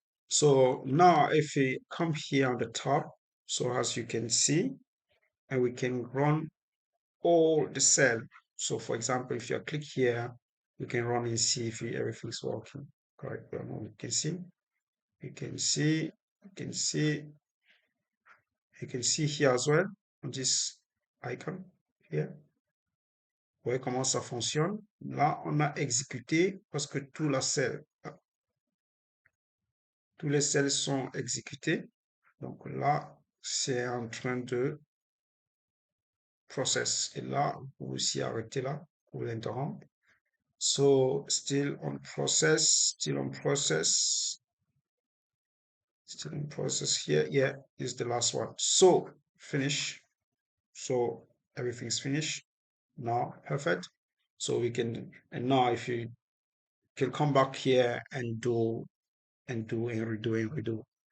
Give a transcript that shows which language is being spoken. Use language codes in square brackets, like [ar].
[en] So now if we come here on the top, so as you can see, and we can run all the cell. So for example, if you click here, you can run and see if everything's working correctly. You can see, you can see, you can see, you can see here as well on this icon here. [fr] Vous voyez comment ça fonctionne. Là, on a exécuté parce que tous les cells sont exécutés. Donc là, c'est en train de process. Et là, vous aussi arrêter là pour l'interrompre. [en] So still on process, still on process, still in process here. Yeah, is the last one. So finish. So everything's finished now. Perfect. So we can, and now if you can come back here and do and redo and redo.